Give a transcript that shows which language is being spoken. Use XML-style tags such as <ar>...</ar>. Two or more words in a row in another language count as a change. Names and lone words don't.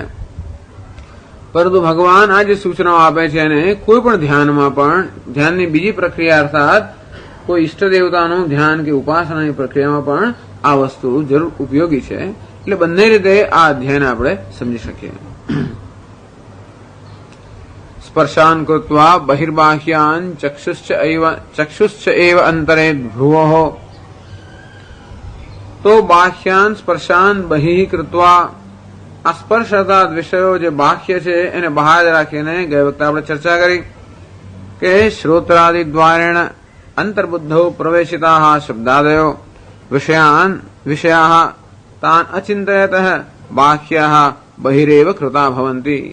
<gu>પરંતુ ભગવાન આ જે સૂચનાઓ આપે છે એને કોઈ પણ ધ્યાનમાં પણ ધ્યાનની બીજી પ્રક્રિયા અર્થાત કોઈ ઈષ્ટ દેવતાનું ધ્યાન કે ઉપાસનાની પ્રક્રિયામાં પણ આ વસ્તુ જરૂર ઉપયોગી છે. એટલે બંને રીતે આ અધ્યાયને આપણે સમજી શકીએ.</gu> <sa>स्पर्शान् कृत्वा बहिर्बाह्यान् चक्षुश्च एव अंतरे भ्रुवः।</sa> <gu>तो</gu> <sa>બાહ્યાન સ્પર્શાન બહિ કૃત્વા,</sa> <gu>આ સ્પર્શ અર્થાત વિષયો જે બાહ્ય છે એને બહાર રાખીને ગઈ વખતે આપણે ચર્ચા કરી કે</gu> <sa>શ્રોત્રાદિ દ્વારેણ અંતર્બુદ્ધો પ્રવેશિતા શબ્દાદયો વિષયા તાન અચિંતયત બાહ્યા બહિરેવ કૃતા ભવંતી।</sa>